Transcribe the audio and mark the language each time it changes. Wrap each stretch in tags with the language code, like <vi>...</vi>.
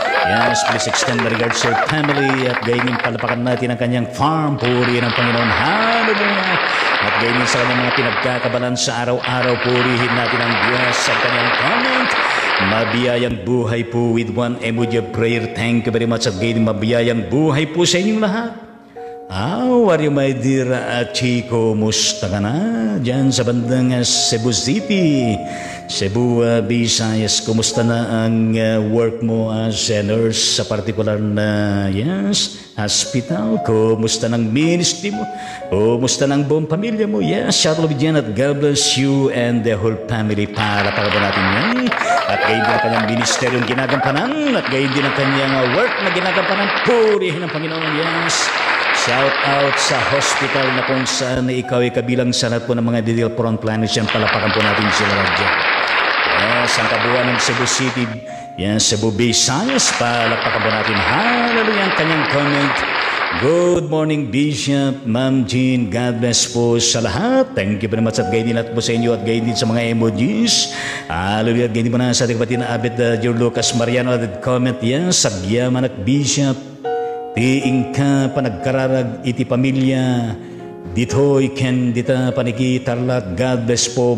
<en>Yes, please extend my regards to your family</en> <tl>at gayon palapakan natin ang kanyang farm. Puri ng Panginoon. Hallelujah. At gayon sa kanyang mga pinagkakabalan sa araw-araw. Purihin natin ang Diyos sa kanyang comment. Mabiyayang buhay po</tl> <en>with one emoji of prayer. Thank you very much</en> <tl>at gayon mabiyayang buhay po sa inyong lahat.</tl> <en>How are you my dear Chico?</en> <tl>Musta ka na? Diyan sa bandang Cebu City, Cebu, Visayas. Kumusta na ang work mo as a nurse sa particular na hospital? Kumusta ng ministry mo? Kumusta ng buong pamilya mo?</tl> <en>Yes, shoutout diyan at God bless you and the whole family.</en> <tl>Para natin yan. At gayon din ang kanyang ministeryong ginagampanan at gayon din ang kanyang work na ginagampanan. Purihin ang Panginoon. Yes. Shout out sa hospital na kung saan ikaw ay kabilang sa lahat po ng mga detail front planners yan. Palapakan po natin sila dyan. Yes, ang kabuuan ng Cebu City, yan, Cebu Visayas. Palapakan po natin. Hallelujah, ang kanyang comment.</tl> <en>Good morning, Bishop, Ma'am Jean. God bless</en> <tl>po sa lahat.</tl> <en>Thank you very much</en> <tl>at gayon din lahat po sa inyo at gayon din sa mga emojis. Hallelujah, at gayon din po na sa ating kapatid na Abet George Lucas Mariano at comment yan.</tl> <ilo>Sagyaman at Bishop. Tiing ka panagkararag iti pamilya dito'y ken dita Paniki, Tarlac.</ilo> <en>God bless</en> <ilo>po.</ilo>